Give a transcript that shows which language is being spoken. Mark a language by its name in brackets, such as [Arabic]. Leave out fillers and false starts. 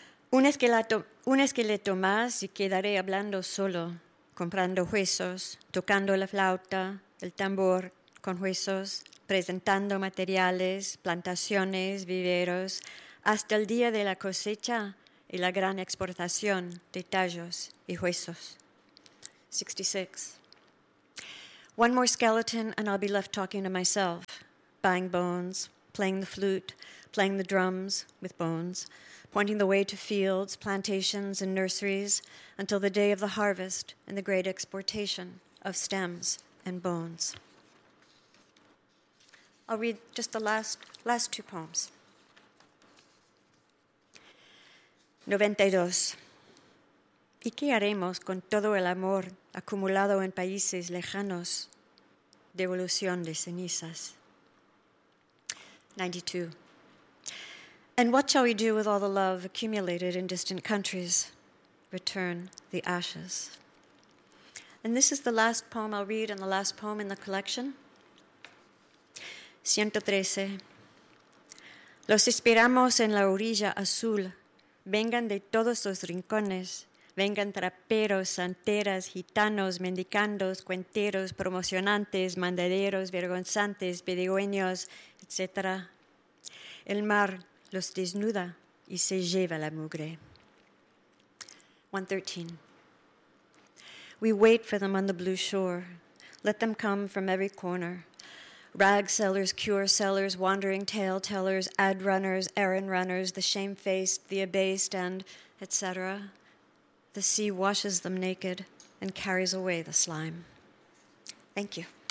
[Spanish] Un esqueleto más y quedaré hablando solo, comprando huesos, tocando la flauta, el tambor con huesos, presentando materiales, plantaciones, viveros, hasta el día de la cosecha y la gran exportación de tallos y huesos. 66. [English] One more skeleton and I'll be left talking to myself, buying bones, playing the flute, playing the drums with bones, pointing the way to fields, plantations, and nurseries until the day of the harvest and the great exportation of stems and bones. I'll read just the last two poems. 92. [Spanish] ¿Y qué haremos con todo el amor acumulado en países lejanos? Devolución de cenizas. 92. [English] And what shall we do with all the love accumulated in distant countries? Return the ashes. And this is the last poem I'll read and the last poem in the collection. 113. [Spanish] Los esperamos en la orilla azul. Vengan de todos los rincones. Vengan traperos, santeras, gitanos, mendicandos, cuenteros, promocionantes, mandaderos, vergonzantes, pedigüeños, etc. El mar los desnuda y se lleva la mugre. 113. [English] We wait for them on the blue shore. Let them come from every corner. Rag sellers, cure sellers, wandering tale tellers, ad runners, errand runners, the shamefaced, the abased, and etc. The sea washes them naked and carries away the slime. Thank you.